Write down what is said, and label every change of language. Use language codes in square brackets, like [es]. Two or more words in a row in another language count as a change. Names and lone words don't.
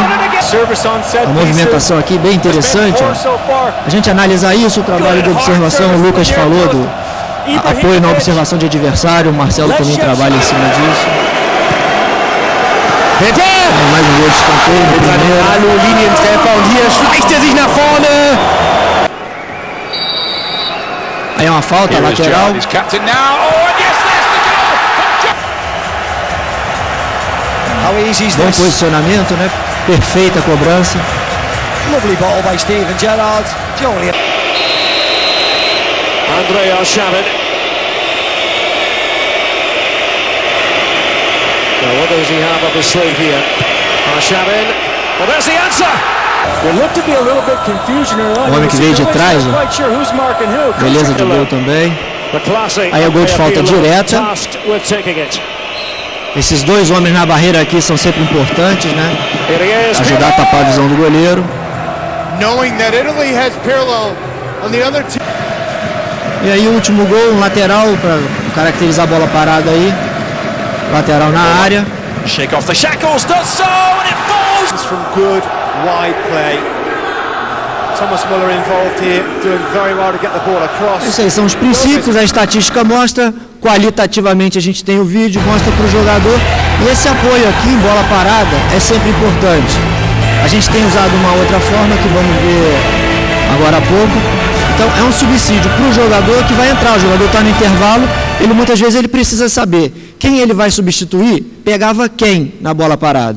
[pt] A movimentação aqui bem interessante. Ó. A gente analisar isso, o trabalho de observação, o Lucas falou do apoio na observação de adversário, o Marcelo também trabalha em cima disso. Mais um gol de escanteio no primeiro. [de] Linientreffer und hier schleicht sich nach vorne. [pt] Aí é uma falta lateral. Bom posicionamento, né? Perfeita cobrança. [en] Lovely ball by Steven Gerrard. Andrei Arshavin. Now what does he have up his sleeve here? Arshavin. Well, there's the answer. [pt] O homem que veio de trás, ó. Beleza de gol também. Aí é gol de falta direta. Esses dois homens na barreira aqui são sempre importantes, né? Ajudar a tapar a visão do goleiro. E aí o último gol, um lateral para caracterizar a bola parada aí. lateral na área. [en] Shake off the shackles, does so, and it falls! It's from good, wide play. Thomas Muller involved here, doing very well to get the ball across. [pt] Isso aí são os princípios, a estatística mostra, qualitativamente a gente tem o vídeo, mostra para o jogador. E esse apoio aqui em bola parada é sempre importante. A gente tem usado uma outra forma que vamos ver agora há pouco. Então é um subsídio para o jogador que vai entrar, o jogador está no intervalo, ele muitas vezes ele precisa saber quem ele vai substituir, pegava quem na bola parada.